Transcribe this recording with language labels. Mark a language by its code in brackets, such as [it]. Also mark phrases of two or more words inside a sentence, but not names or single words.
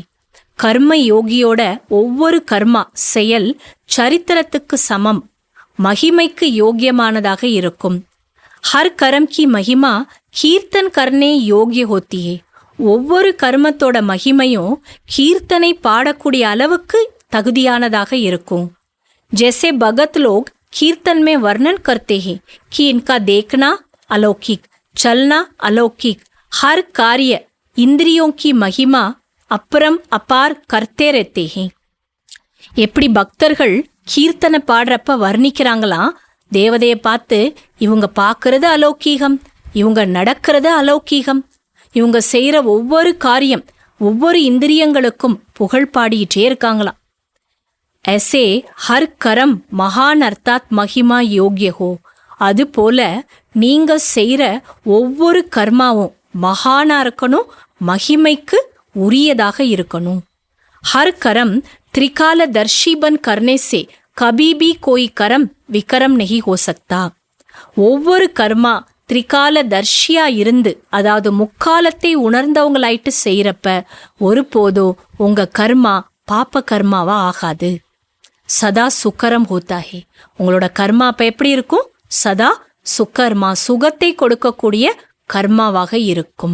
[ta] கர்ம யோகியோட ஒவ்வொரு கர்மா செயல் சரித்திரத்துக்கு சமம், மகிமைக்கு யோகியமானதாக இருக்கும். [hi] हर कर्म की महिमा कीर्तन करने योग्य होती है. [ta] ஒவ்வொரு கர்மத்தோட மகிமையும் கீர்த்தனை பாடக்கூடிய அளவுக்கு தகுதியானதாக இருக்கும். [hi] जैसे भगत लोग कीर्तन में वर्णन करते हैं कि इनका देखना अलौकिक, चलना अलौकिक, हर कार्य इंद्रियों की महिमा अपरम अपार करते रहते हैं. [ta] எப்படி பக்தர்கள் கீர்த்தனை பாடுறப்ப வர்ணிக்கிறாங்களாம், தேவதையை பார்த்து, இவங்க பார்க்கறது அலௌகீகம், இவங்க நடக்கிறது அலௌகீகம், இவங்க செய்யற ஒவ்வொரு காரியம் ஒவ்வொரு இந்திரியங்களுக்கும் புகழ் பாடிக்கிட்டே இருக்காங்களாம். [hi] ऐसे हर कर्म महान अर्थात महिमा योग्य हो. [ta] அது போல நீங்க செய்யற ஒவ்வொரு கர்மாவும் மகானா இருக்கணும், மகிமைக்கு உரியதாக இருக்கணும். [hi] हर कर्म त्रिकाल दर्शी बन करने से कभी भी कोई कर्म विकर्म नहीं हो सकता. [ta] ஒவ்வொரு கர்மா திரிகால தர்ஷியா இருந்து, அதாவது முக்காலத்தை உணர்ந்தவங்களாயிட்டு செய்யறப்ப ஒருபோதும் உங்க கர்மா பாப்ப கர்மாவா ஆகாது. [hi] सदा सुकर्म होता है. [ta] உங்களோட கர்மா அப்ப எப்படி இருக்கும்? சதா சுக்கர்மா, சுகத்தை கொடுக்கக்கூடிய கர்மாவாக இருக்கும்.